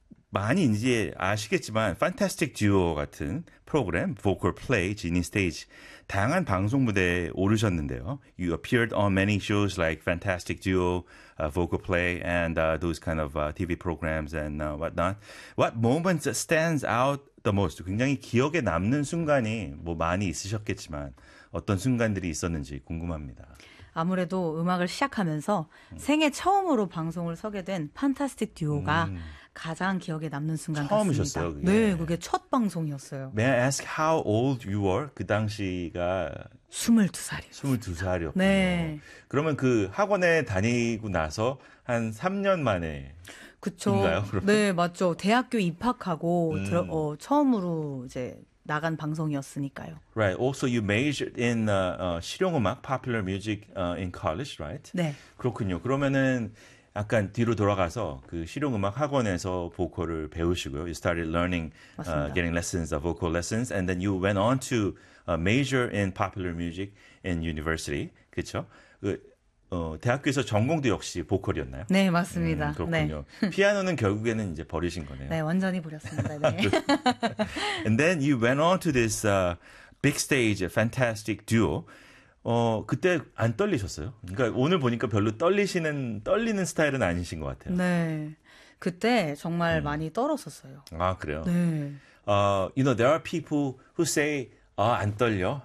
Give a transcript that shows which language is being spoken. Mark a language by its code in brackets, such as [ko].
[ko] 많이 이제 아시겠지만 Fantastic Duo 같은 프로그램, Vocal Play, Genie Stage 다양한 방송 무대에 오르셨는데요. [en] You appeared on many shows like Fantastic Duo, Vocal Play and those kind of TV programs and whatnot. What moments stands out the most? [ko] 굉장히 기억에 남는 순간이 뭐 많이 있으셨겠지만 어떤 순간들이 있었는지 궁금합니다. 아무래도 음악을 시작하면서 생애 처음으로 방송을 서게 된 Fantastic Duo가 가장 기억에 남는 순간 처음이셨어요, 같습니다. 처음이셨어요? 네, 그게 첫 방송이었어요. [en] May I ask how old you were? [ko] 그 당시가 22살이었어요. 22살이었군요. 네. 그러면 그 학원에 다니고 나서 한 3년 만에 그쵸? 네, 맞죠. 대학교 입학하고 처음으로 이제 나간 방송이었으니까요. [en] Right. Also, you majored in [ko] 실용음악, [en] popular music in college, right? [ko] 네. 그렇군요. 그러면은 약간 뒤로 돌아가서 그 실용음악 학원에서 보컬을 배우시고요. [en] You started learning, getting lessons, the vocal lessons, and then you went on to major in popular music in university. [ko] 그렇죠? 대학교에서 전공도 역시 보컬이었나요? 네, 맞습니다. 그렇군요. 네. 피아노는 결국에는 이제 버리신 거네요. 네, 완전히 버렸습니다. 네. [en] And then you went on to this big stage, Fantastic Duo. [ko] 그때 안 떨리셨어요? 그러니까 오늘 보니까 별로 떨리는 스타일은 아니신 것 같아요. 네. 그때 정말 많이 떨었었어요. 아, 그래요? 네. [en] You know, there are people who say, [ko] 안 떨려.